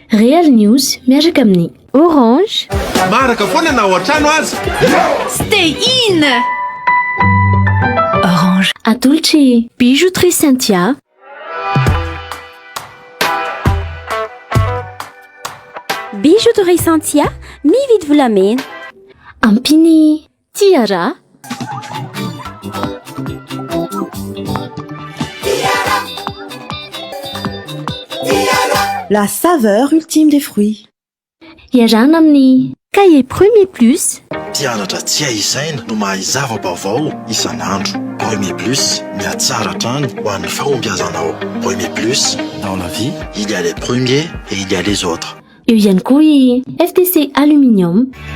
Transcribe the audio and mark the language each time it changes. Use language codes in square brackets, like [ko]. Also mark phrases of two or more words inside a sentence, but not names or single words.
[mg] Real News miaraka amin'ny Orange. Maraka foana na ao an-trano azy. [en] Stay in. [mg] Orange. Atolotry Bijouterie Cynthia. Bijouterie Cynthia mividy volamena. Ampiny tiara. [fr] La saveur ultime des fruits. [mg] Iarana amin'ny Cahier Premier Plus. Mpianatra tsy aizaina no mahay zava-baovao isan'andro. Premier Plus, mihatsara hatrany ho an'ny fahombiazanao. [fr] Premier Plus, dans la vie, il y a les premiers et il y a les autres. [mg] Eo ihany koa i FTC Aluminium.